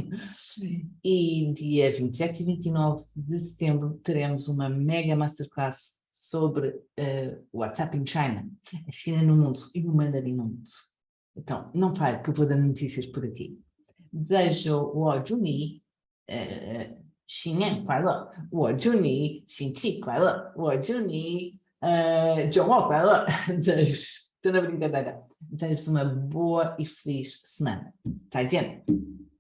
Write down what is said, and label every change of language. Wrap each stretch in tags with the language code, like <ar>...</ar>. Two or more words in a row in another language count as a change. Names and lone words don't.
<pt>E dia 27 e 29 de setembro teremos uma mega masterclass sobre o</pt> <en>WhatsApp in China,</en> <pt>a China no mundo e o mandarim no mundo. Então, não falhe que eu vou dando notícias por aqui. Desejo o Juni,</pt> <zh>新年快乐,</zh> <pt>o Juni,</pt> <zh>星期快乐,</zh> <pt>o Juni,</pt> <zh>中国快乐.</zh> <pt>Desejo, estou na brincadeira. Desejo uma boa e feliz semana.</pt> <zh>再见。</zh>